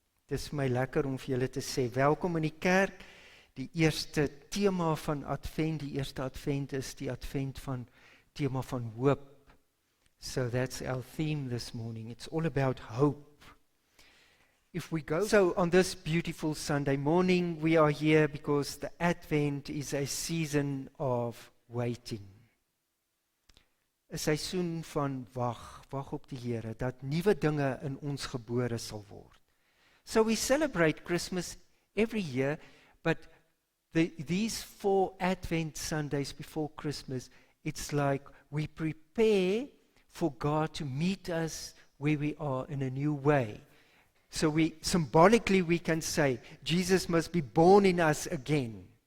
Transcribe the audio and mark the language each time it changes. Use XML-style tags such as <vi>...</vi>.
<af>Dis my lekker om vir julle te sê, welkom in die kerk. Die eerste tema van Advent, die eerste Advent is die Advent van tema van hoop.</af> <en>So that's our theme this morning. It's all about hope. If we go, so on this beautiful Sunday morning, we are here because the Advent is a season of waiting.</en> <af>'n Seisoen van wag op die Here, dat nuwe dinge in ons gebore sal word.</af> <en>So we celebrate Christmas every year, but these 4 Advent Sundays before Christmas, it's like we prepare for God to meet us where we are in a new way. So symbolically we can say, Jesus must be born in us again.</en>